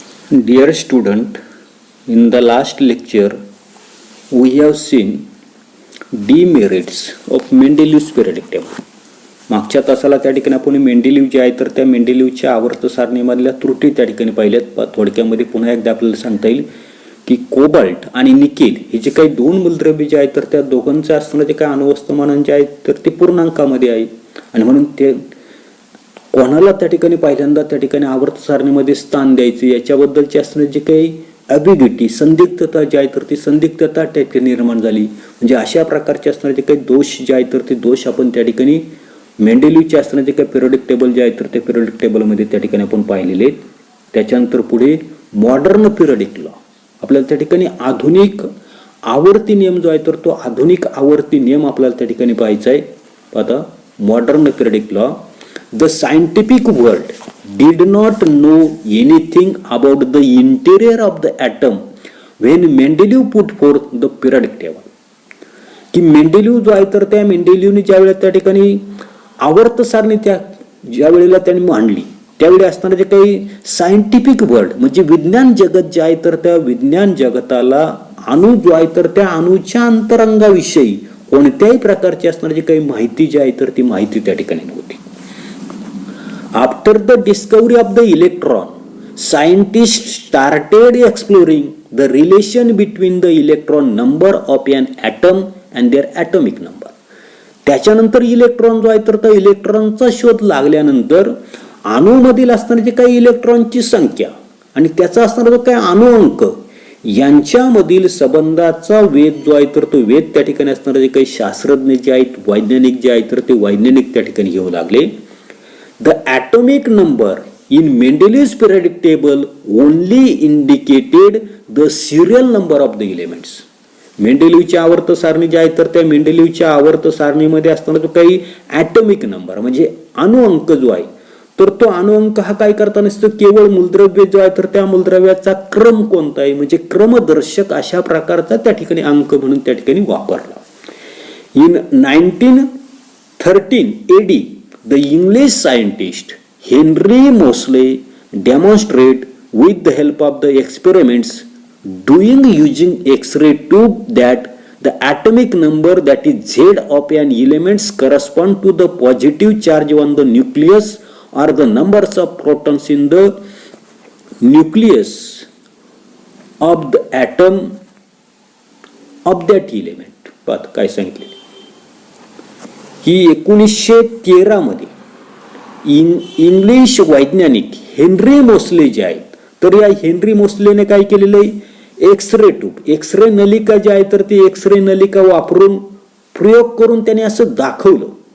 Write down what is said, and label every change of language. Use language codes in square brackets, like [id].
[en] Dear student, in the last lecture we have seen demerits of Mendeleev's periodic table. [mr] मागच्या तासाला त्या ठिकाणी आपण मेंडेलीव जे आहे तर त्या मेंडेलीवच्या आवर्त सारणीमधल्या त्रुटी त्या ठिकाणी पाहिल्यात. थोडक्यामध्ये पुन्हा एकदा आपल्याला सांगता येईल की कोबाल्ट आणि निकेल हे जे काही दोन मूलद्रव्य जे आहेत तर त्या दोघांचं असताना जे काही अणुवस्तुमानं जे आहेत तर ते पूर्णांकामध्ये आहे आणि म्हणून ते कोणाला त्या ठिकाणी पहिल्यांदा त्या ठिकाणी आवर्त सारणीमध्ये स्थान द्यायचं याच्याबद्दलची असणारी जे काही ॲबिग्युटी संदिग्धता जी आहे तर ती संदिग्धता त्या ठिकाणी निर्माण झाली. म्हणजे अशा प्रकारचे असणारे जे काही दोष जे आहेत तर ते दोष आपण त्या ठिकाणी मेंडेलीवचे असणारे जे काही पिरियडिक टेबल जे आहे तर ते पिरियडिक टेबलमध्ये त्या ठिकाणी आपण पाहिलेले आहेत. त्याच्यानंतर पुढे मॉडर्न पिरियडिक लॉ आपल्याला त्या ठिकाणी आधुनिक आवर्ती नियम जो आहे तर तो आधुनिक आवर्ती नियम आपल्याला त्या ठिकाणी पाहायचा आहे. [en] आता modern periodic law. The scientific world did not know anything about the interior of the atom when Mendeleev put forth the periodic table. [mr] की मेंडेलीव जो आहे तर त्या मेंडेलीवने ज्या वेळेला त्या ठिकाणी आवर्त सारणी त्या ज्या वेळेला त्यांनी मांडली त्यावेळी असणारे जे काही सायंटिफिक वर्ल्ड म्हणजे विज्ञान जगत जे आहे तर त्या विज्ञान जगताला अणु जो आहे तर त्या अणुच्या अंतरंगाविषयी कोणत्याही प्रकारची असणारी जी काही माहिती जी आहे तर ती माहिती त्या ठिकाणी नव्हती. [en] After the discovery of the electron, scientists started exploring the relation between the electron number of an atom and their atomic number. [mr] त्याच्यानंतर इलेक्ट्रॉन जो आहे तर त्या इलेक्ट्रॉनचा शोध लागल्यानंतर अणूमधील असणारी जे काही इलेक्ट्रॉनची संख्या आणि त्याचा असणारा जो काही अणुअंक यांच्यामधील संबंधाचा वेध जो आहे तर तो वेध त्या ठिकाणी असणारे जे काही शास्त्रज्ञ जे आहेत वैज्ञानिक जे आहेत तर ते वैज्ञानिक त्या ठिकाणी घेऊ लागले. [en] The atomic number in Mendeleev's periodic table only indicated the serial number of the elements. [mr] मेंडेलीवच्या आवर्त सारणी जी आहे तर त्या मेंडेलीवच्या आवर्त सारणीमध्ये असताना जो काही ॲटॉमिक नंबर म्हणजे अणुअंक जो आहे तर तो अणुअंक हा काय करता नसतो केवळ मूलद्रव्य जो आहे तर त्या मूलद्रव्याचा क्रम कोणता आहे म्हणजे क्रमदर्शक अशा प्रकारचा त्या ठिकाणी अंक म्हणून त्या ठिकाणी वापरला. [en] In 1913 AD the English scientist Henry Moseley demonstrated with the help of the experiments doing using X-ray tube that the atomic number that is Z of an elements correspond to the positive charge on the nucleus or the numbers of protons in the nucleus of the atom of that element. [mr] पाहत काय सांगितले की 1913 मध्ये English वैज्ञानिक Henry Mosle जे आहेत तर या हेनरी मोसलेने काय केलेलं आहे एक्सरे ट्यूब एक्सरे नलिका जी आहे तर ती एक्सरे नलिका वापरून प्रयोग करून त्याने असं दाखवलं